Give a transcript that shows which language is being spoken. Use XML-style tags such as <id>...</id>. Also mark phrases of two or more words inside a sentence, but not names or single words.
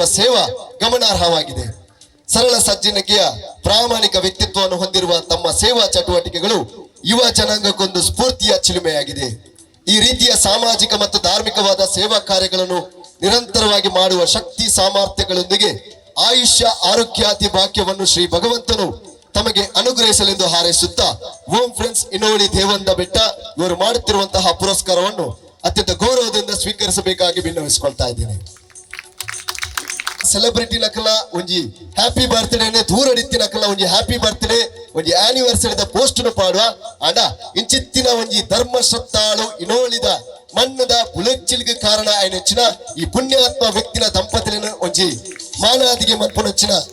<kn>ಸೇವಾ ಗಮನಾರ್ಹವಾಗಿದೆ ಸರಳ ಸಜ್ಜನಿಕೆಯ ಪ್ರಾಮಾಣಿಕ ವ್ಯಕ್ತಿತ್ವವನ್ನು ಹೊಂದಿರುವ ತಮ್ಮ ಸೇವಾ ಚಟುವಟಿಕೆಗಳು ಯುವ ಜನಾಂಗಕ್ಕೊಂದು ಸ್ಫೂರ್ತಿಯ ಚಿಲುಮೆಯಾಗಿದೆ ಈ ರೀತಿಯ ಸಾಮಾಜಿಕ ಮತ್ತು ಧಾರ್ಮಿಕವಾದ ಸೇವಾ ಕಾರ್ಯಗಳನ್ನು ನಿರಂತರವಾಗಿ ಮಾಡುವ ಶಕ್ತಿ ಸಾಮರ್ಥ್ಯಗಳೊಂದಿಗೆ ಆಯುಷ್ಯ ಆರೋಗ್ಯಾತಿ ಭಾಗ್ಯವನ್ನು ಶ್ರೀ ಭಗವಂತನು ತಮಗೆ ಅನುಗ್ರಹಿಸಲೆಂದು ಹಾರೈಸುತ್ತಾ ಓಂ ಫ್ರೆಂಡ್ಸ್ ಇನೋಳಿ ದೇವಂದ ಬೆಟ್ಟ ಇವರು ಮಾಡುತ್ತಿರುವಂತಹ ಪುರಸ್ಕಾರವನ್ನು ಅತ್ಯಂತ ಗೌರವದಿಂದ ಸ್ವೀಕರಿಸಬೇಕಾಗಿ ವಿನ್ನವಿಸಿಕೊಳ್ತಾ ಇದ್ದೇನೆ</kn> <tcy>ಸೆಲೆಬ್ರಿಟಿ ನಕಲ ಒಂಜಿ</tcy> <en>happy birthday-ne</en> <tcy>ದೂರಡಿತ್ತಿ ನಕಲ ಒಂಜಿ</tcy> <en>happy birthday</en> <tcy>ಒಂಜಿ ಆನಿವರ್ಸರಿದ ಪೋಸ್ಟ್ ಪಾಡುವ ಅಂಡ ಇಂಚಿತ್ತಿನ ಒಂಜಿ ಧರ್ಮ ಶ್ರದ್ಧಾಳು ಇನೋಳಿದ ಮಣ್ಣದ ಬುಲೆಚ್ಚಿಲ್ಗೆ ಕಾರಣ ಆಯ್ನಚ್ಚಿನ ಈ ಪುಣ್ಯಾತ್ಮ ವ್ಯಕ್ತಿನ ದಂಪತಿನ ಒಂಜಿ ಮಾನಾದಿಗೆ ಮನ್ಪುನಚ್ಚಿನ</tcy>